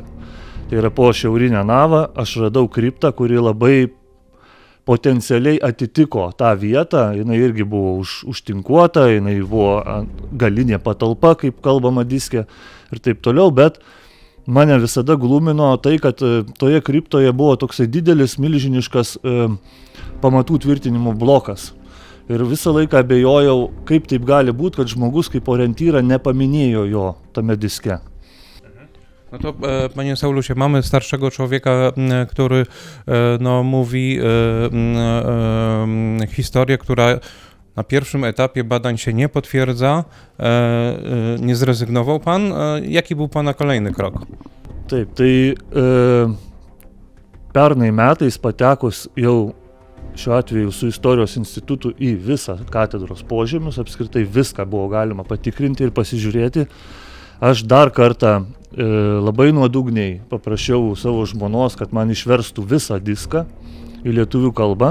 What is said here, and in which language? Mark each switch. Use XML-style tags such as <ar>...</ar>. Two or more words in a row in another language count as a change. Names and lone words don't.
<lt>Tai yra po šiaurinę navą aš radau kriptą, kuri labai potencialiai atitiko tą vietą, jinai irgi buvo užtinkuota, jinai buvo galinė patalpa, kaip kalbama diske ir taip toliau, bet mane visada glumino tai, kad toje kriptoje buvo toksai didelis, milžiniškas pamatų tvirtinimo blokas. Ir visą laiką abejojau, kaip taip gali būti, kad žmogus kaip orientyrą nepaminėjo jo tame diske.</lt> <pl>No to, panie Saulusie, mamy starszego człowieka, który mówi historię, która na pierwszym etapie badań się nie potwierdza. Nie zrezygnował pan? Jaki był pana kolejny krok?</pl> <lt>Taip, tai pernai metais patekus jau šiuo atveju su Istorijos institutu į visą katedros požemius, apskritai viską buvo galima patikrinti ir pasižiūrėti. Aš dar kartą labai nuodugniai paprašiau savo žmonos, kad man išverstų visą diską į lietuvių kalbą.</lt>